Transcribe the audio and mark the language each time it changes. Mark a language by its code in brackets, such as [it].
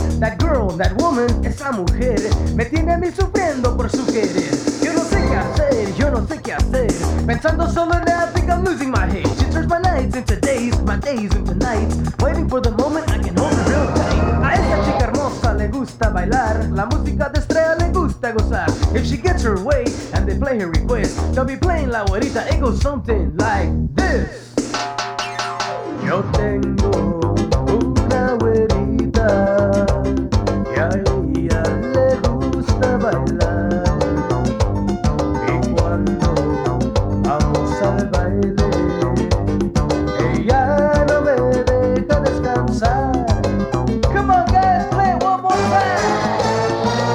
[en] That girl, that woman, [es] esa mujer me tiene a mí sufriendo por su querer. Yo no sé qué hacer, yo no sé qué hacer. Pensando solo en [en] that, I think I'm losing my head. She turns my nights into days, my days into nights. Waiting for the moment I can hold her real tight. [es] A esa chica hermosa le gusta bailar. La música de estrella le gusta gozar. [en] If she gets her way and they play her request, they'll be playing la güerita. It goes something like this. [es] Yo tengo una güerita y a ella le gusta bailar. Y cuando vamos al baile, ella no me deja descansar. [en] Come on guys, play one more time.